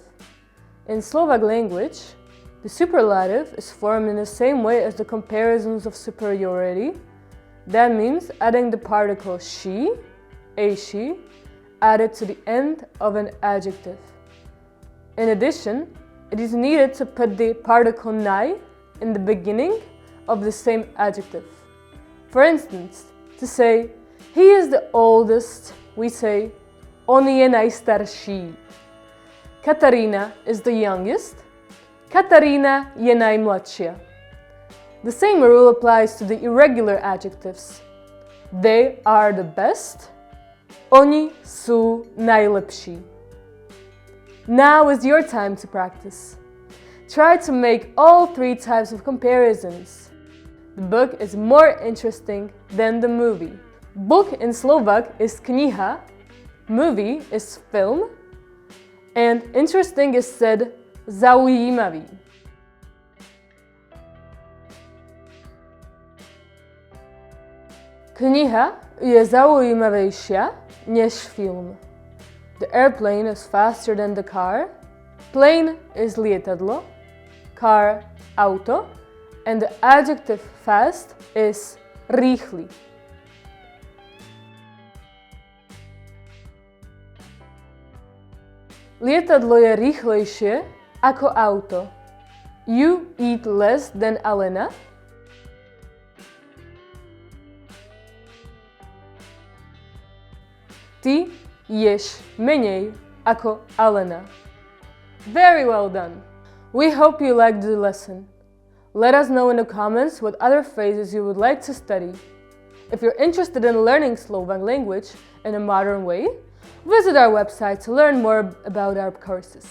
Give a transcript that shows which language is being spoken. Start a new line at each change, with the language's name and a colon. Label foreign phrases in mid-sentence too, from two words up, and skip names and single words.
English: In Slovak language, the superlative is formed in the same way as the comparisons of superiority, That means adding the particle she, a she, added to the end of an adjective. In addition, it is needed to put the particle nai in the beginning of the same adjective. For instance, to say, he is the oldest, we say,
Slovak: on je najstarší.
English: Katarina is the youngest.
Slovak: Katarina je najmladšia.
English: The same rule applies to the irregular adjectives. They are the best.
Slovak: Oni sú najlepší.
English: Now is your time to practice. Try to make all three types of comparisons. The book is more interesting than the movie. Book in Slovak is kniha, movie is film, and interesting is said zaujímavý.
Slovak: Kniha je zaujímavejšia než film.
English: The airplane is faster than the car. Plane is lietadlo, car auto, and the adjective fast is rýchly.
Slovak: Lietadlo je rýchlejšie ako auto.
English: You eat less than Alena.
Slovak: Ty ješ menej ako Alena.
English: Very well done! We hope you liked the lesson. Let us know in the comments what other phrases you would like to study. If you're interested in learning Slovak language in a modern way, visit our website to learn more about our courses.